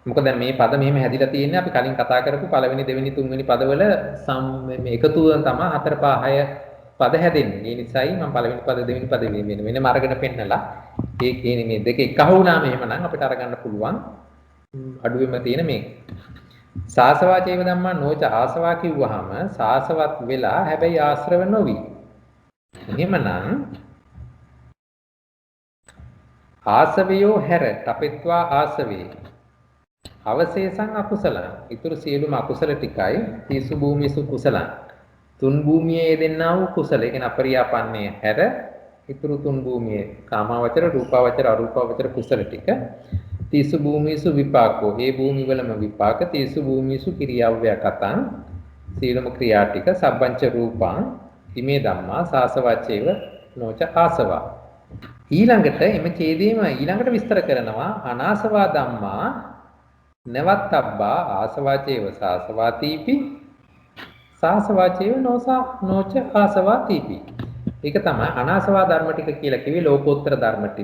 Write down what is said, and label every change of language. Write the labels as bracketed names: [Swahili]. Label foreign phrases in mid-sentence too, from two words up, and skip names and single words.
[Sinhala] මොකද දැන් මේ පද මෙහෙම හැදිලා තියෙන්නේ අපි කලින් කතා කරපු පළවෙනි දෙවෙනි තුන්වෙනි පදවල මේ එකතුවෙන් තමයි 4 5 6 පද හැදෙන්නේ. ඒ නිසායි මම පළවෙනි පද දෙවෙනි පද වෙනම අරගෙන පෙන්නලා ඒ කියන්නේ මේ දෙක එකහු වුණාම එහෙමනම් අපිට අරගන්න පුළුවන් අඩුවෙම තියෙන මේ [Pali] සාසවා චේව ධම්මා නොච ආසවා [Sinhala] කිව්වහම සාසවත් වෙලා හැබැයි ආශ්‍රව නොවි. එහෙමනම් ආසවයෝ හැර [Pali] තපෙත්වා ආසවේ අවශේෂං අකුසලං [Sinhala] ඊතුරු සියලුම අකුසල ටිකයි [Pali] තීසු භූමිසු කුසලං [Sinhala] තුන් භූමියේ යෙදෙනා වූ කුසල ඒ කියන්නේ අපරියාපන්නේ හැර ඊතුරු තුන් භූමියේ කාමාවචර රූපාවචර අරූපාවචර කුසල ටික [Pali] තීසු භූමිසු විපාකෝ [Sinhala] මේ භූමි වලම විපාක [Pali] තීසු භූමිසු ක්‍රියාව්‍යකතං [Sinhala] සීලම ක්‍රියා ටික [Pali] සබ්බංච රූපං ඉමේ ධම්මා සාසවච්චේව නොච ආසවා [Sinhala] ඊළඟට එම ඡේදයේම ඊළඟට විස්තර කරනවා [Pali] අනාසවා ධම්මා නවත්තබ්බා ආසවාචේව සාසවාතීපි සාසවාචේව නොච ආසවාතීපි. [Sinhala] ඒක තමයි අනාසවා ධර්ම ටික කියලා කිව්වේ ලෝකෝත්තර ධර්ම ටික.